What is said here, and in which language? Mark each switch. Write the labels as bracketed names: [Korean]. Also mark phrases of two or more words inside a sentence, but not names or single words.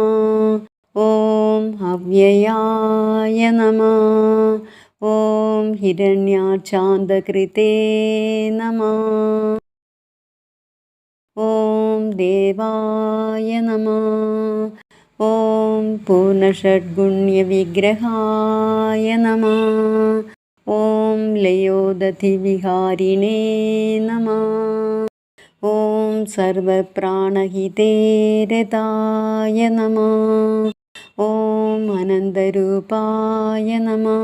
[Sanskrit] ഓം അവ്യയായ നമഃ. ഓം ഹിരണ്യാക്ഷാന്തകൃതേ നമഃ. ഓം ദേവായ നമഃ. ഓം പൂർണ്ണഷഡ്ഗുണ്യവിഗ്രഹായ നമഃ. ഓം लयोदधिविहारिणे नमः। ॐ सर्वप्राणहिते रताय नमः। ॐ आनन्दरूपाय नमः।